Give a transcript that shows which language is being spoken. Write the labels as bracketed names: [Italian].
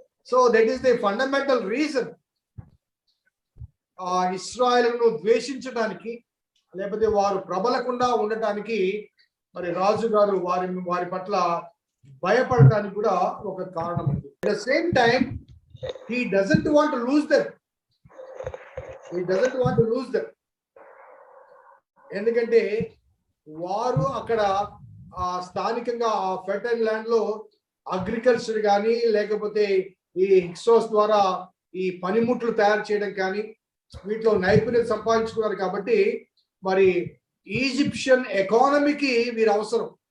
[English] so that is the fundamental reason [Telugu] ఇశ్రాయేలును ద్వేషించడానికి, లేకపోతే వారు ప్రబలకుండా ఉండటానికి మరి రాజుగారు వారి పట్ల భయపడటానికి కూడా ఒక కారణం ఉంది. [English] At the same time he doesn't want to lose them. He doesn't want to lose them. [Telugu] ఎందుకంటే వారు అక్కడ స్థానికంగా ఆ ఫెర్టైల్ ల్యాండ్ లో అగ్రికల్చర్ కానీ లేకపోతే ఈ హిక్సోస్ ద్వారా ఈ పనిముట్లు తయారు చేయడం కానీ వీటిలో నైపుణ్యం సంపాదించుకున్నారు కాబట్టి మరి ఈజిప్షియన్ ఎకానమీకి వీరు అవసరం.